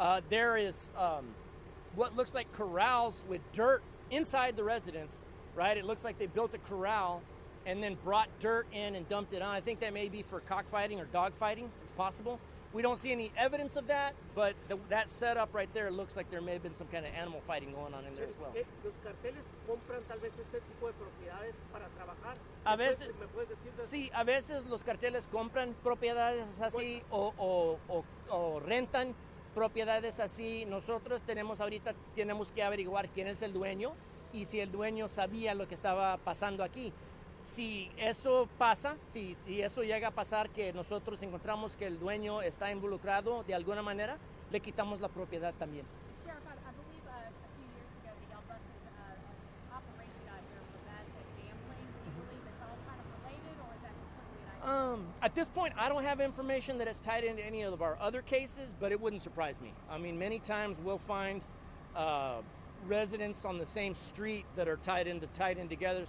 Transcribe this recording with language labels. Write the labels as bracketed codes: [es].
[en] There is what looks like corrals with dirt inside the residence, right? It looks like they built a corral and then brought dirt in and dumped it on. I think that may be for cockfighting or dogfighting. It's possible. We don't see any evidence of that, but that setup right there looks like there may have been some kind of animal fighting going on in there as well. [es] Los carteles compran tal vez este tipo de propiedades para trabajar. A veces, ¿Me puedes decir de eso? sí, a veces los carteles compran propiedades así o rentan propiedades así. Nosotros tenemos que averiguar quién es el dueño y si el dueño sabía lo que estaba pasando aquí. Si eso pasa, si eso llega a pasar, que nosotros encontramos que el dueño está involucrado de alguna manera, le quitamos la propiedad también. [en] Sheriff, I believe a few years ago that y'all busted an operation out here for bad gambling. Do you believe it's all kind of related, or is that completely an At this point, I don't have information that it's tied into any of our other cases, but it wouldn't surprise me. I mean, many times we'll find residents on the same street that are tied in together.